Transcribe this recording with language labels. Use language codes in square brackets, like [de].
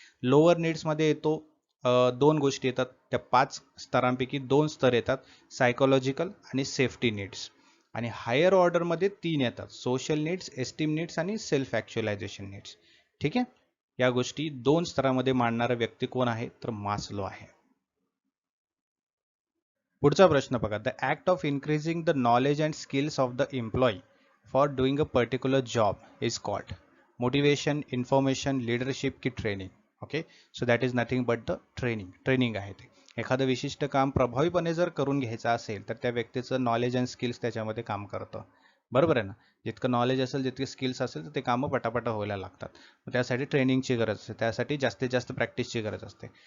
[mr] Lower needs मध्ये येतो दोन गोष्टी येतात. त्या 5 स्तरांपैकी 2 स्तर येतात, सायकोलॉजिकल आणि सेफ्टी नीड्स. आणि हायर ऑर्डरमध्ये 3 येतात, सोशल नीड्स, एस्टीम नीड्स आणि सेल्फ ॲक्च्युअलायझेशन नीड्स. ठीक आहे. या गोष्टी 2 स्तरामध्ये मांडणारा व्यक्ती कोण आहे, तर मास्लो आहे. पुढचा प्रश्न बघा. [en] The act of increasing the knowledge and skills of the employee for doing a particular job is called motivation, information, leadership की training. Okay, so that is nothing but the training [mr] आहे ते. एखादं विशिष्ट काम प्रभावीपणे जर करून घ्यायचं असेल तर त्या व्यक्तीचं नॉलेज अँड स्किल्स त्याच्यामध्ये काम करतं. बरोबर आहे ना. जितकं नॉलेज असेल, जितके स्किल्स असेल, तर ते कामं पटापटा व्हायला लागतात. त्यासाठी ट्रेनिंगची गरज असते, त्यासाठी जास्तीत जास्त प्रॅक्टिसची गरज असते.